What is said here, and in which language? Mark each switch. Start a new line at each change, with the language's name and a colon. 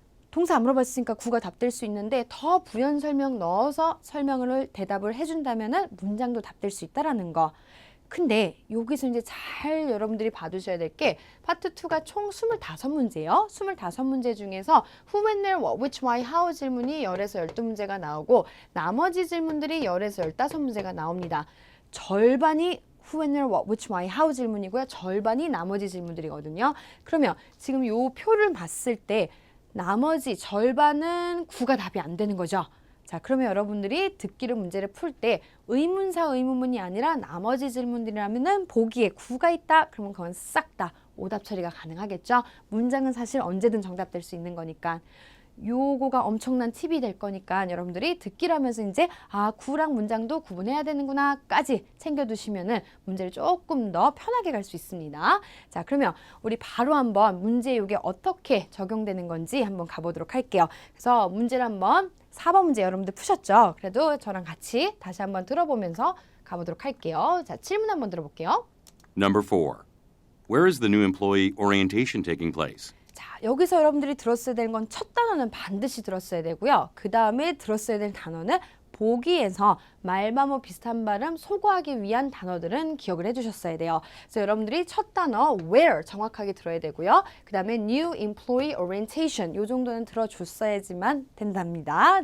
Korean: 동사 안 물어봤으니까 구가 답될 수 있는데 더 부연 설명 넣어서 대답을 해준다면은 문장도 답될 수 있다라는 거. 근데 여기서 이제 잘 여러분들이 봐두셔야 될 게 파트 2가 총 25문제예요. 25문제 중에서
English: who, when, where, what, which, why, how
Korean: 질문이 10에서 12문제가 나오고 나머지 질문들이 10에서 15문제가 나옵니다. 절반이
English: who, when, where, what, which, why, how
Korean: 질문이고요. 절반이 나머지 질문들이거든요. 그러면 지금 요 표를 봤을 때 나머지 절반은 구가 답이 안 되는 거죠. 자, 그러면 여러분들이 듣기로 문제를 풀 때 의문사 의문문이 아니라 나머지 질문들이라면은 보기에 구가 있다. 그러면 그건 싹 다 오답 처리가 가능하겠죠. 문장은 사실 언제든 정답될 수 있는 거니까. 요거가 엄청난 팁이 될 거니까 여러분들이 듣기를 하면서 이제 구랑 문장도 구분해야 되는구나까지 챙겨두시면은 문제를 조금 더 편하게 갈 수 있습니다. 자, 그러면 우리 바로 한번 문제 요게 어떻게 적용되는 건지 한번 가보도록 할게요. 그래서 문제를 한번 4번 문제 여러분들 푸셨죠? 그래도 저랑 같이 다시 한번 들어보면서 가보도록 할게요. 자, 질문 한번 들어볼게요.
English: Number 4. Where is the new employee orientation taking place?
Korean: 자, 여기서 여러분들이 들었어야 되는 건 첫 단어는 반드시 들었어야 되고요. 그 다음에 들었어야 될 단어는 보기에서 말과 뭐 비슷한 발음 소구하기 위한 단어들은 기억을 해주셨어야 돼요. 그래서 여러분들이 첫 단어 where 정확하게 들어야 되고요. 그 다음에
English: new employee orientation
Korean: 요 정도는 들어줬어야지만 된답니다.